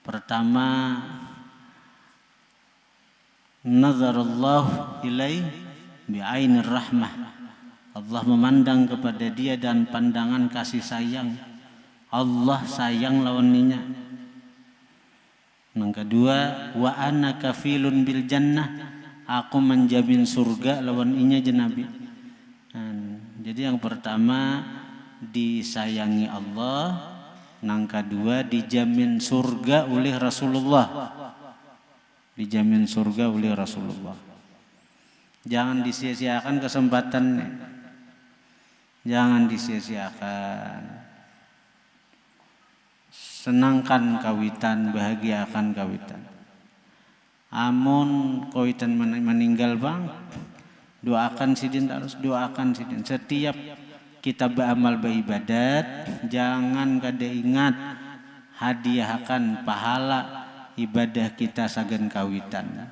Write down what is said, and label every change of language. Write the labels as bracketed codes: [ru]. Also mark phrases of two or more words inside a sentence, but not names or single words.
[ar] Pertama, nazarallahu ilaih bi'ainir rahmah. [id] Allah memandang kepada dia dan pandangan kasih sayang. [bjn] Allah sayang lawan ninya. [id] Yang kedua, [ar] wa ana kafilun bil jannah. [bjn] Aku menjamin surga lawan inya jenabi. Jadi yang pertama disayangi Allah, yang kedua dijamin surga oleh Rasulullah. [id] Dijamin surga oleh Rasulullah. Jangan disia-siakan kesempatannya. Jangan disia-siakan. [bjn] Senangkan kawitan, bahagiakan kawitan. Amun kawitan meninggal bang, doakan sidin, harus doakan sidin. Setiap kita beramal beribadat, jangan kada ingat hadiahkan pahala ibadah kita sagan kawitan.